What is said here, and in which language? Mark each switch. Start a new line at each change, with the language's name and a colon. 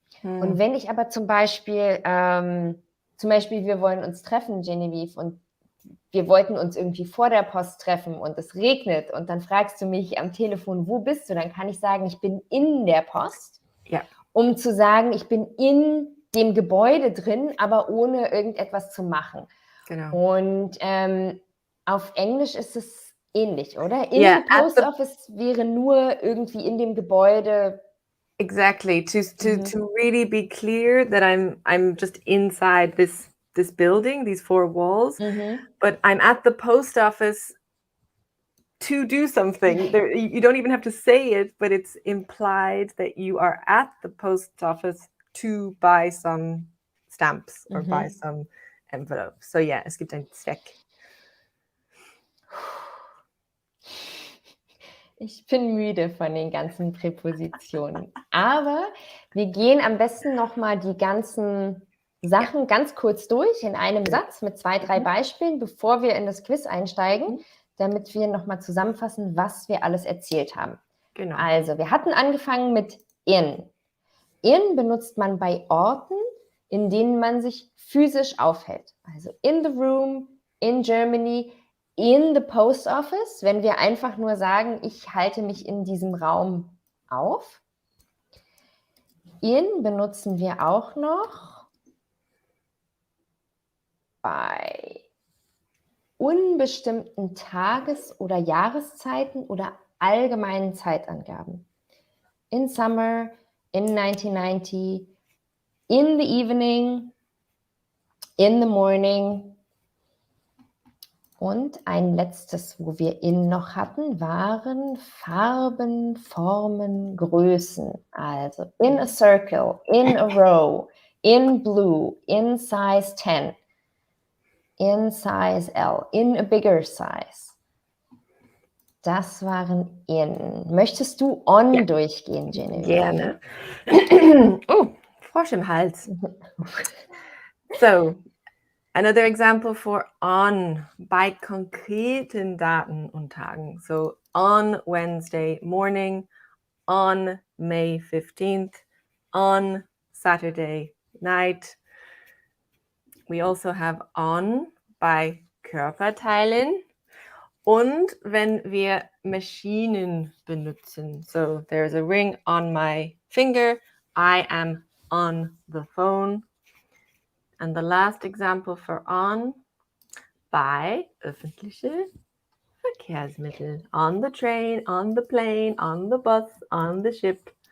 German: Und wenn ich aber zum Beispiel, wir wollen uns treffen, Genevieve, und wir wollten uns irgendwie vor der Post treffen und es regnet und dann fragst du mich am Telefon, wo bist du? Dann kann ich sagen, ich bin in der Post, Ja. um zu sagen, ich bin in dem Gebäude drin, aber ohne irgendetwas zu machen. Genau. Und auf Englisch ist es ähnlich, oder?
English: In Yeah, the post office
German: wäre nur irgendwie in dem Gebäude.
English: exactly. To really be clear that I'm just inside this building, these four walls, but I'm at the post office to do something. There, you don't even have to say it, but it's implied that you are at the post office to buy some stamps or buy some envelopes. So yeah,
German: es gibt einen Zweck. Ich bin müde von den ganzen Präpositionen. Aber wir gehen am besten nochmal die ganzen Sachen ganz kurz durch in einem Satz mit 2, 3 Beispielen, bevor wir in das Quiz einsteigen, damit wir nochmal zusammenfassen, was wir alles erzählt haben. Genau. Also, wir hatten angefangen mit in. In benutzt man bei Orten, in denen man sich physisch aufhält. Also
English: in the room, in Germany, in the post office,
German: wenn wir einfach nur sagen, ich halte mich in diesem Raum auf. In benutzen wir auch noch bei unbestimmten Tages- oder Jahreszeiten oder allgemeinen Zeitangaben.
English: In summer, in 1990, in the evening, in the morning.
German: Und ein letztes, wo wir in noch hatten, waren Farben, Formen, Größen. Also
English: in a circle, in a row, in blue, in size 10, in size L, in a bigger size.
German: Das waren in. Möchtest du on durchgehen, Genevieve? Gerne. Oh, Frosch im Hals.
English: So, another example for on,
German: bei konkreten Daten und Tagen.
English: So, on Wednesday morning, on May 15th, on Saturday night. We also have on
German: bei Körperteilen und wenn wir Maschinen benutzen.
English: So, there's a ring on my finger. I am on the phone. And the last example for on,
German: bei öffentliche Verkehrsmittel.
English: On the train, on the plane, on the bus, on the ship.